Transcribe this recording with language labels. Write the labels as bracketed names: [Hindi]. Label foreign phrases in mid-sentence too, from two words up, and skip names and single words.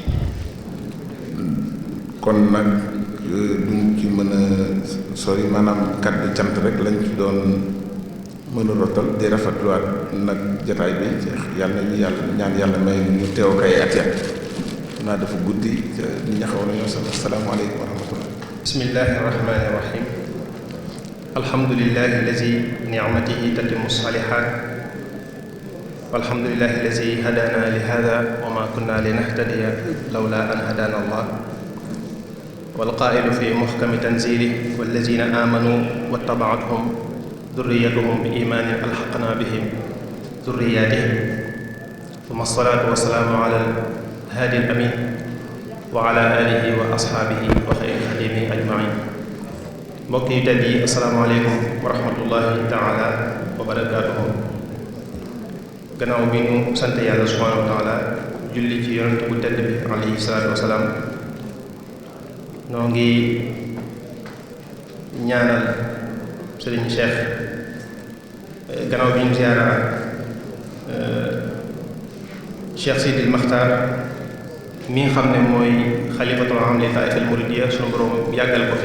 [Wolof] kon nag duñ ci mën a sori maanaam kàddu cant rek lañ ci doon mën a rotal di rafetluwaat nag jataay bi yàlla ñu ñaan yàlla may ñu teew kay at ya naa dafa guddi ñi ña xaw nañoo sax [Arabic] السلام عليكم ورحمة الله بسم الله الرحمن الرحيم الحمد لله الذي بنعمته تتم الصالحات والحمد لله الذي هدانا لهذا وما كنا لنهتدي لولا أن هدانا الله والقائل في محكم تنزيله والذين آمنوا واتبعتهم ذريتهم بإيمان ألحقنا بهم ذرياتهم ثم الصلاة والسلام على الهادي الأمين وعلى آله وأصحابه وخير خديمه أجمعين. [Wolof] mbokk yi tedd yi [Arabic] السلام عليكم ورحمة الله تعالى وبركاته. [Wolof] gannaaw bi ñu sant yàlla [Arabic] سبحانه وتعالى [Wolof] julli ci yonent bu tedd bi [Arabic] عليه الصلاة والسلام, [Wolof] noo ngi ñaanal sëriñ Cheikh gannaaw bi ñu ziyaara Cheikh Sidil Maxtaar mi nga xam ne mooy [Arabic] خليفة العام للطائفة المريدية, [Wolof] sunu borom yàggal ko fi.